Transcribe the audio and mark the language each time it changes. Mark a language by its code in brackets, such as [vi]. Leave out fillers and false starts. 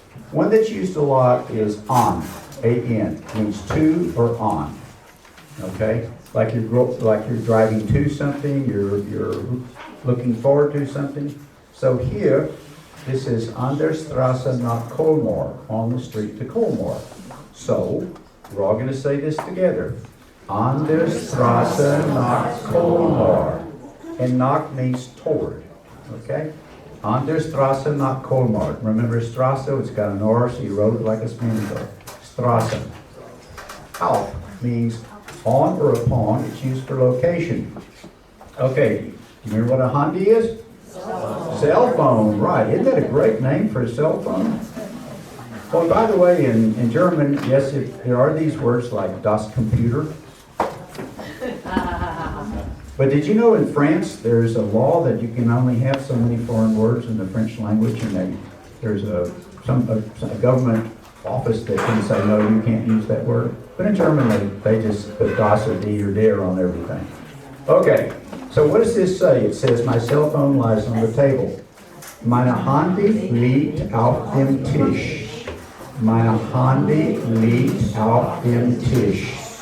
[en] One that's used a lot is on, A-N, means to or on. Okay? Like you're driving to something, you're looking forward to something. So here, this is [de] an der Straße nach Kolmar, [en] on the street to Kolmar. So, we're all going to say this together. [de] An der Straße nach Kolmar. [en] And nach means toward. Okay? [de] An der Straße nach Kolmar. [en] Remember Straße, it's got an R, so you wrote it like a spinning. Straße. Auf means on or upon. It's used for location. Okay, you remember what a handy is? Cell phone, right. Isn't that a great name for a cell phone? Well, by the way, in German, yes, there are these words like [de] das Computer. [en] But did you know in France, there's a law that you can only have so many foreign words in the French language, and there's a government office that can say, no, you can't use that word. But in German, they just put das or die or der on everything. Okay. So what does this say? It says, my cell phone lies on the table. [de] Meine Handy liegt auf dem Tisch. Meine Handy liegt auf dem Tisch.